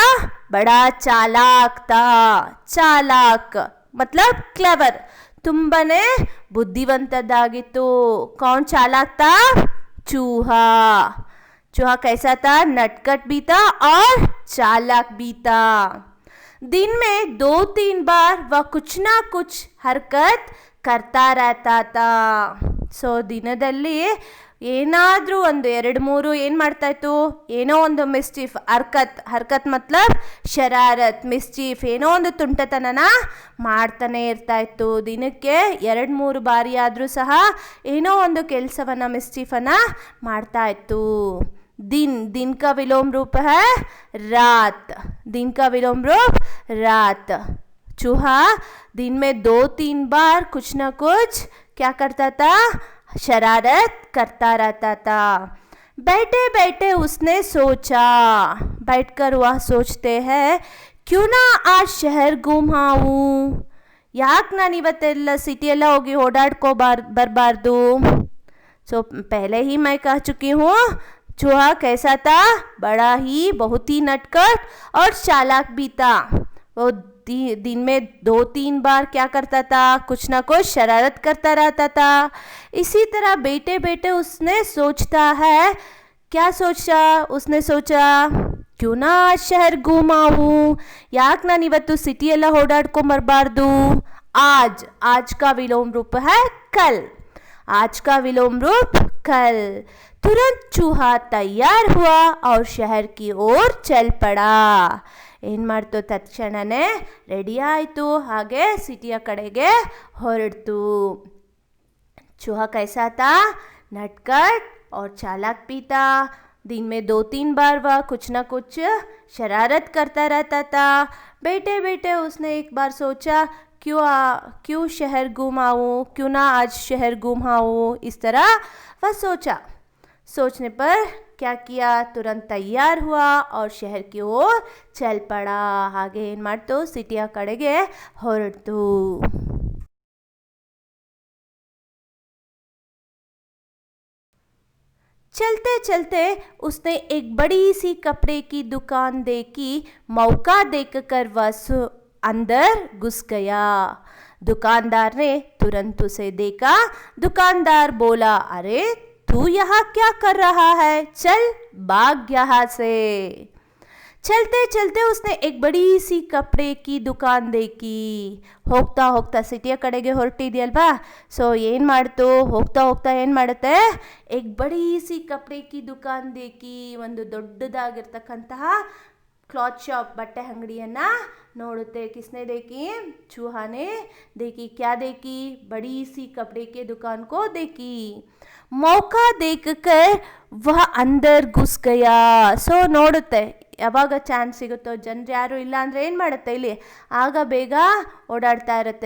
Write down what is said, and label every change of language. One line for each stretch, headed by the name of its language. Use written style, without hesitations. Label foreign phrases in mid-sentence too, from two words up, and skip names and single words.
Hindi: बड़ा चालाक था। चालाक मतलब क्लेवर,
Kannada: ತುಂಬನೇ ಬುದ್ಧಿವಂತದಾಗಿತ್ತು।
Hindi: कौन चालाक था? चूहा कैसा था? नटखट भी था और चालाक भी था। दिन में 2-3 बार वह कुछ ना कुछ हरकत करता रहता था।
Kannada: ಸೊ ದಿನದಲ್ಲಿ ಏನಾದರೂ ಒಂದು 2-3 ಏನು ಮಾಡ್ತಾಯಿತ್ತು, ಏನೋ ಒಂದು ಮಿಸ್ಚೀಫ್
Hindi: हरकत मतलब शरारत,
Kannada: ಮಿಸ್ಚೀಫ್, ಏನೋ ಒಂದು ತುಂಟತನನ ಮಾಡ್ತಾನೆ ಇರ್ತಾಯಿತ್ತು. ದಿನಕ್ಕೆ 2-3 ಬಾರಿ ಆದರೂ ಸಹ ಏನೋ ಒಂದು ಕೆಲಸವನ್ನು ಮಿಸ್ಚೀಫನ್ನು ಮಾಡ್ತಾಯಿತ್ತು.
Hindi: दिन का विलोम रूप है रात. दिन का विलोम रूप रात. चूहा दिन में 2-3 बार कुछ ना कुछ क्या करता था, शरारत करता रहता था. बैठे बैठे उसने सोचा, बैठकर वह सोचते हैं, क्यों ना आज शहर घूमाऊं,
Kannada: ಯಾಕೆ ನಾನು ಇವತ್ತೆಲ್ಲ ಸಿಟಿಯೆಲ್ಲ ಹೋಗಿ ಬರಬಾರ್ದು.
Hindi: सो पहले ही मैं कह चुकी हूँ, चूहा कैसा था, बड़ा ही बहुत ही नटखट और चालाक भी था. वो दिन में 2-3 बार क्या करता था, कुछ ना कुछ शरारत करता रहता था. इसी तरह बैठे बैठे उसने सोचता है, क्या सोचा, उसने सोचा क्यों ना शहर घूमाऊं,
Kannada: ಯಾಕೆ ನಾನು ಇವತ್ತು ಸಿಟಿ ಎಲ್ಲ ಓಡಾಡ್ಕೊಂಬರಬಾರ್ದು.
Hindi: आज का विलोम रूप है कल. आज का विलोम रूप कल. तुरंत चूहा तैयार हुआ और शहर की ओर चल पड़ा.
Kannada: ಏನು ಮಾಡ್ತು, ತಕ್ಷಣನೇ ರೆಡಿ ಆಯಿತು, ಹಾಗೆ ಸಿಟಿಯ ಕಡೆಗೆ ಹೊರಡ್ತು.
Hindi: चूहा कैसा था, नटखट और चालाक भी था. दिन में 2-3 बार वह कुछ ना कुछ शरारत करता रहता था. बैठे बैठे उसने एक बार सोचा, क्यों शहर घूमाऊँ, क्यों ना आज शहर घूमाऊँ. इस तरह वह सोचा. सोचने पर क्या किया, तुरंत तैयार हुआ और शहर की ओर चल पड़ा.
Kannada: ಹಾಗೆ ಏನು ಮಾಡ್ತು, ಸಿಟಿಯ ಕಡೆಗೆ ಹೊರಡ್ತು.
Hindi: चलते चलते उसने एक बड़ी सी कपड़े की दुकान देखी. मौका देखकर वह अंदर घुस गया. दुकानदार ने तुरंत उसे देखा. दुकानदार बोला, अरे तू यहाँ क्या कर रहा है, चल भाग यहाँ से. चलते चलते उसने एक बड़ी सी कपड़े की दुकान देखी.
Kannada: ಹೋಗ್ತಾ ಹೋಗ್ತಾ ಸಿಟಿಯ ಕಡೆಗೆ ಹೊರಟಿದೆಯಲ್ವಾ. ಸೊ ಏನು ಮಾಡ್ತು, ಹೋಗ್ತಾ ಹೋಗ್ತಾ ಏನು ಮಾಡುತ್ತೆ,
Hindi: एक बड़ी सी कपड़े की दुकान देखी.
Kannada: ಒಂದು ದೊಡ್ಡದಾಗಿರ್ತಕ್ಕಂತಹ
English: cloth shop,
Kannada: ಬಟ್ಟೆ ಅಂಗಡಿಯನ್ನ ನೋಡುತ್ತೆ.
Hindi: किसने देखी, चूहा ने देखी. क्या देखी, बड़ी सी कपड़े के दुकान को देखी. मौका देखकर वह अंदर घुस गया.
Kannada: ಸೊ ನೋಡುತ್ತೆ, ಯಾವಾಗ ಚಾನ್ಸ್ ಸಿಗುತ್ತೋ, ಜನರು ಯಾರು ಇಲ್ಲ ಅಂದರೆ ಏನು ಮಾಡುತ್ತೆ, ಇಲ್ಲಿ ಆಗ ಬೇಗ ಓಡಾಡ್ತಾ ಇರುತ್ತೆ.